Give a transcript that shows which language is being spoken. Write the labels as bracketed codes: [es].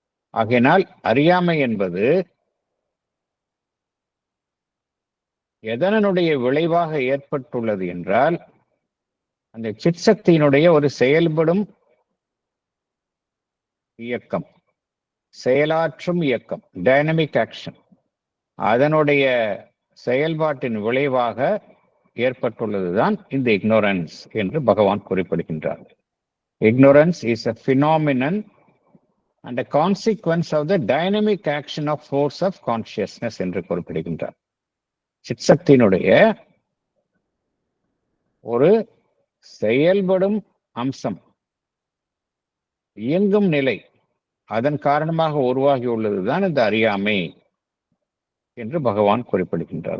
[ta] ஆகையினால் அறியாமை என்பது எதனுடைய விளைவாக ஏற்பட்டுள்ளது என்றால், அந்த சித் சக்தியினுடைய ஒரு செயல்படும் இயக்கம், செயலாற்றும் இயக்கம், டைனமிக் ஆக்ஷன், அதனுடைய செயல்பாட்டின் விளைவாக ஏற்பட்டுள்ளதுதான் இந்த இக்னோரன்ஸ் என்று பகவான் குறிப்பிடுகின்றார். [en] Ignorance is a phenomenon and a consequence of the dynamic action of force of consciousness [ta] என்று குறிப்பிடுகின்றார். சித்சக்தியினுடைய ஒரு செயல்படும் அம்சம், இயங்கும் நிலை, அதன் காரணமாக உருவாகி உள்ளதுதான் இந்த அறியாமை என்று பகவான் குறிப்பிடுகின்றார்.